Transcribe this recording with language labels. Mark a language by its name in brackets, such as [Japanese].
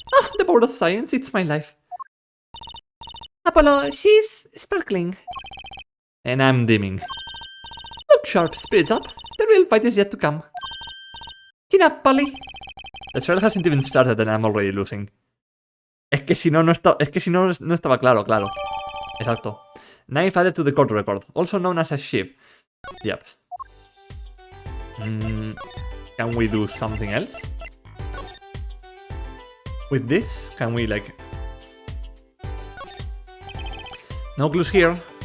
[English] Ah, the power of science, it's my life. Apollo, she's sparkling. And I'm dimming. Look sharp, spirits up. The real fight is yet to come. Chin up, Polly. The trial hasn't even started and I'm already losing. [Spanish] Es que si no estaba claro. Exacto. [English] Knife added to the court record, also known as a sheaf. Yep. Can we do something else? With this? Can we, like... No clues here.